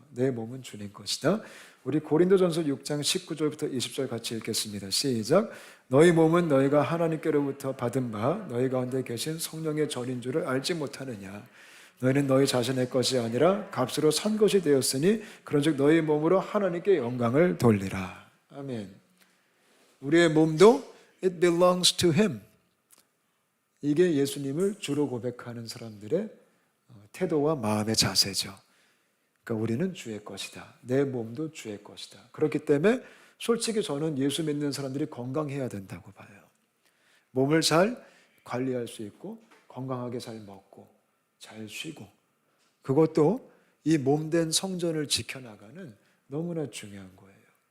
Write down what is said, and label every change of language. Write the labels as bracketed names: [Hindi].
[Korean] 내 몸은 주님 것이다. 우리 고린도전서 6장 19절부터 20절 같이 읽겠습니다. 시작. 너희 몸은 너희가 하나님께로부터 받은 바 너희 가운데 계신 성령의 전인 줄을 알지 못하느냐. 너희는 너희 자신의 것이 아니라 값으로 산 것이 되었으니 그런즉 너희 몸으로 하나님께 영광을 돌리라. 아멘. 우리의 몸도 [English] it belongs to him. [Korean] 이게 예수님을 주로 고백하는 사람들의 태도와 마음의 자세죠. 그러니까 우리는 주의 것이다. 내 몸도 주의 것이다. 그렇기 때문에 솔직히 저는 예수 믿는 사람들이 건강해야 된다고 봐요. 몸을 잘 관리할 수 있고 건강하게 잘 먹고 잘 쉬고 그것도 이 몸된 성전을 지켜나가는 너무나 중요한 거예요.